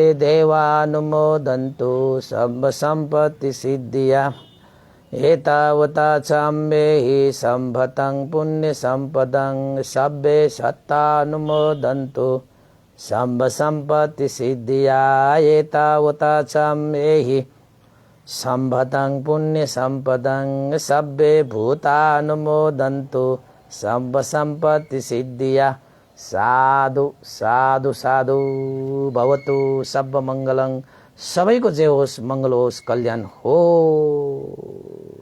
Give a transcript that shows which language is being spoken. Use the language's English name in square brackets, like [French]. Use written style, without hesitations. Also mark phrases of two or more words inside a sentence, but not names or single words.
[Pali] देवानुमोदन्तु सब सम्पत्ति सिद्धिया एतावता सम्मेहि सम्पतं पुण्य सम्पदं सब्बे सत्तानुमोदन्तु सब सम्पत्ति सिद्धिया एतावता सम्मेहि सम्पतं पुण्य सम्पदं सब्बे भूतानुमोदन्तु सब सम्पत्ति सिद्धिया। साधु साधु साधु भवतु सब मङ्गलङ। [Nepali] सबैको जय होस्, मङ्गल होस्, कल्याण होस्।